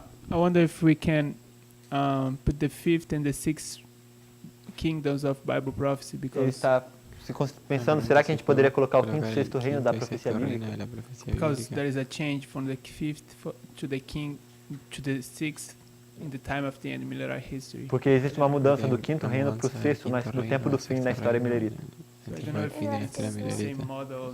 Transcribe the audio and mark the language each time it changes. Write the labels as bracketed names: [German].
[English] I wonder if we can put the fifth and the sixth kingdoms of Bible prophecy, [Portuguese] Ele [English] because [Portuguese] está pensando, será que a gente poderia colocar o quinto e sexto reino da profecia bíblica? [English] because there is a change from the fifth to the king to the sixth in the time of the end military history. [Portuguese] Porque existe uma mudança do quinto reino para o sexto, mas no tempo do fim da história milerita. [English] So I don't know if it's the same model.